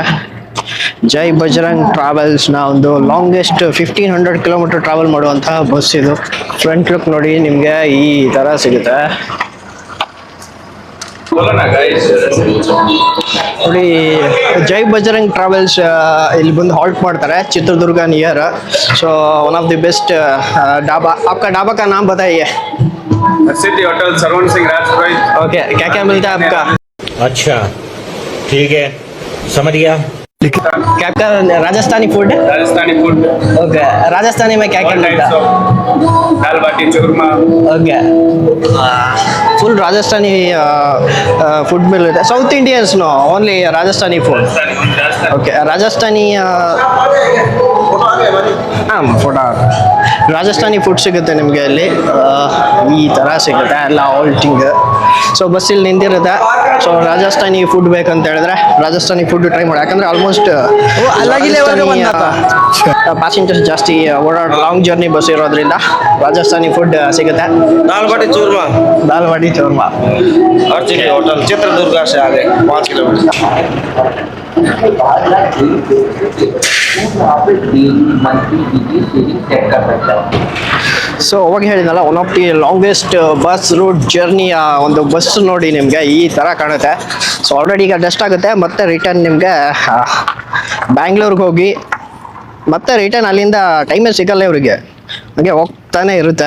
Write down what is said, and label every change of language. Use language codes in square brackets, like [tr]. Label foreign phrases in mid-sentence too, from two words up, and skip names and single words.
[kn] ಜೈ ಬಜರಂಗ್ ಟ್ರಾವೆಲ್ಸ್ನ ಒಂದು [en] longest 1500 kilometer travel [kn] ಮಾಡುವಂತಹ ಬಸ್ ಇದು. [en] front look [kn] ನೋಡಿ ನಿಮಗೆ ಈ ತರ ಸಿಗುತ್ತೆ ನೋಡಿ. ಜೈ ಬಜರಂಗ್ ಟ್ರಾವೆಲ್ಸ್ ಇಲ್ಲಿ ಬಂದು ಹಾಲ್ಟ್ ಮಾಡ್ತಾರೆ ಚಿತ್ರದುರ್ಗ ನಿಯರ್. [en] so one of the best [hi] ढाबा. आपका ढाबा का नाम बताइए. सिटी होटल सरवण सिंह राजपुर। ओके, क्या क्या मिलता है आपका? अच्छा ठीक है, समझ गया। क्या आपका राजस्थानी फूड? राजस्थानी फूड, ओके, राजस्थानी में क्या क्या मिलता है? दाल बाटी चूरमा। ओके, फुल राजस्थानी फूड मिलता है. [en] South Indians no, only Rajasthani food. [kn] ओके, राजस्थानी ಫೋಟೋ ರಾಜಸ್ಥಾನಿ ಫುಡ್ ಸಿಗುತ್ತೆ ನಿಮಗೆ ಅಲ್ಲಿ. ಈ ಥರ ಸಿಗುತ್ತೆ ಎಲ್ಲ ಆಲ್ಟಿಂಗ್. ಸೊ ಬಸ್ಸಲ್ಲಿ ನಿಂತಿರುತ್ತೆ. ಸೊ ರಾಜಸ್ಥಾನಿ ಫುಡ್ ಬೇಕಂತ ಹೇಳಿದ್ರೆ ರಾಜಸ್ಥಾನಿ [en] food try [kn] ಮಾಡಿ. ಯಾಕಂದ್ರೆ [en] almost passengers [kn] ಜಾಸ್ತಿ ಓಡಾಡೋ [en] long journey bus [kn] ಇರೋದ್ರಿಂದ ರಾಜಸ್ಥಾನಿ ಫುಡ್ ಸಿಗುತ್ತೆ. [hi] दाल बाटी चूरमा [kn] ದಾಲ್ ಬಾಟಿ ಚೂರ್ಮಾ. [hi] और सिटी होटल चित्रदुर्ग से आगे 5 किलोमीटर। [kn] ಸೊ ಅವಾಗ ಹೇಳಿದ್ನಲ್ಲ, [en] one of the longest bus route [kn] ಜರ್ನಿಯ ಒಂದು ಬಸ್ ನೋಡಿ ನಿಮಗೆ ಈ ಥರ ಕಾಣುತ್ತೆ. ಸೊ ಆಲ್ರೆಡಿ ಈಗ ಡಸ್ಟ್ ಆಗುತ್ತೆ. ಮತ್ತೆ ರಿಟರ್ನ್ ನಿಮಗೆ ಬ್ಯಾಂಗ್ಳೂರ್ಗೆ ಹೋಗಿ ಮತ್ತೆ ರಿಟರ್ನ್ ಅಲ್ಲಿಂದ ಟೈಮೇ ಸಿಗಲ್ಲ ಇವರಿಗೆ, ಹಾಗೆ ಹೋಗ್ತಾನೆ ಇರುತ್ತೆ.